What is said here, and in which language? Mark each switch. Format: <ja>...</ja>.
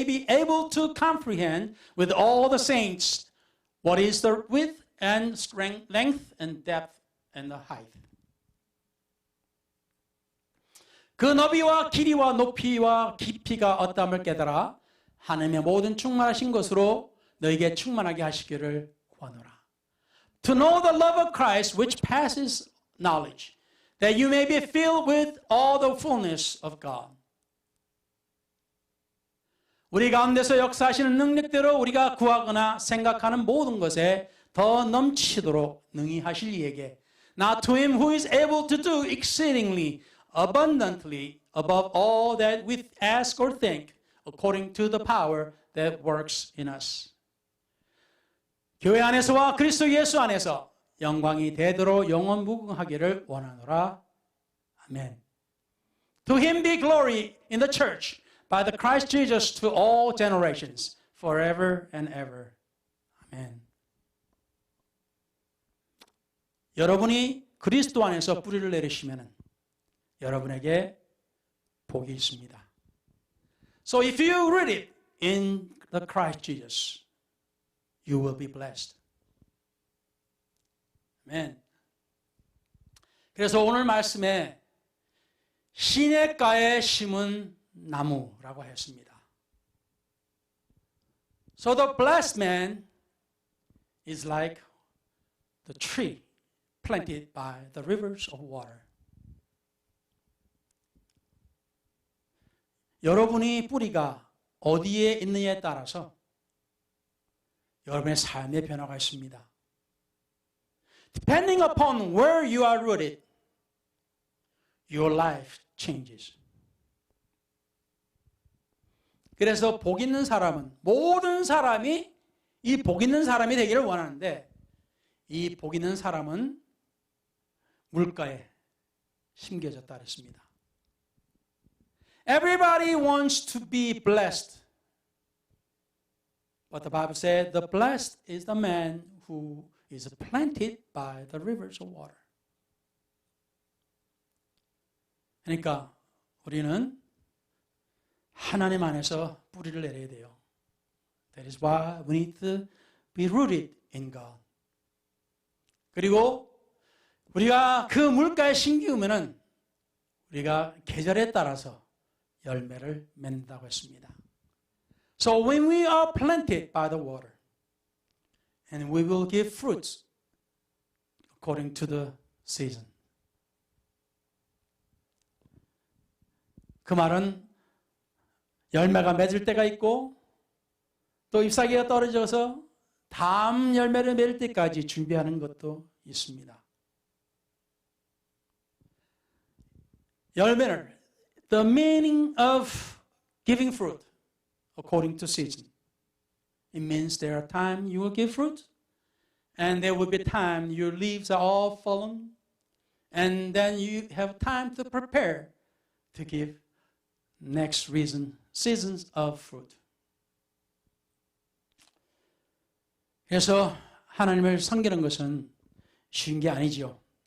<en>able to comprehend with all the saints what is the width and strength, length and depth and the height.</en> <ko>그 너비와 길이와 높이와 깊이가 어떠함을 깨달아 하나님의 모든 충만하신 것으로 너에게 충만하게 하시기를 구하노라.</ko> <en>To know the love of Christ which passes knowledge, that you may be filled with all the fullness of God.</en> <ko>우리 가운데서 역사하시는 능력대로 우리가 구하거나 생각하는 모든 것에 더 넘치도록 능히 하실 이에게</ko> <en>Now to him who is able to do exceedingly abundantly above all that we ask or think according to the power that works in us.</en> <ko>교회 안에서와 그리스도 예수 안에서 영광이 대대로 영원 무궁하기를 원하노라. 아멘.</ko> <en>To him be glory in the church by the Christ Jesus to all generations forever and ever.</en> <ko>아멘. 여러분이 그리스도 안에서 뿌리를 내리시면 여러분에게 복이 있습니다.</ko> <en>So if you read it in the Christ Jesus, you will be blessed.</en> <ko>아멘. 그래서 오늘 말씀에 시냇가에 심은 나무라고 했습니다.</ko> <en>So the blessed man is like the tree planted by the rivers of water.</en> <ko>여러분이 뿌리가 어디에 있느냐에 따라서 여러분의 삶의 변화가 있습니다.</ko> <en>Depending upon where you are rooted, your life changes.</en> <ko>그래서 복 있는 사람은 모든 사람이 이 복 있는 사람이 되기를 원하는데 이 복 있는 사람은 물가에 심겨졌다 그랬습니다.</ko> <en>Everybody wants to be blessed. But the Bible said the blessed is the man who is planted by the rivers of water.</en> <ko>그러니까 우리는 하나님 안에서 뿌리를 내려야 돼요.</ko> <en>That is why we need to be rooted in God.</en> <ko>그리고 우리가 그 물가에 심기우면은 우리가 계절에 따라서 열매를 맺는다고 했습니다.</ko> <en>So when we are planted by the water, and we will give fruits according to the season.</en> <ko>그 말은 열매가 맺을 때가 있고 또 잎사귀가 떨어져서 다음 열매를 맺을 때까지 준비하는 것도 있습니다. 열매를</ko> <en>The meaning of giving fruit according to season. It means there are times you will give fruit, and there will be time your leaves are all fallen, and then you have time to prepare to give next seasons of fruit.</en> <ko>그래서 하나님을 섬기는 것은 쉬운 게 아니지요.</ko>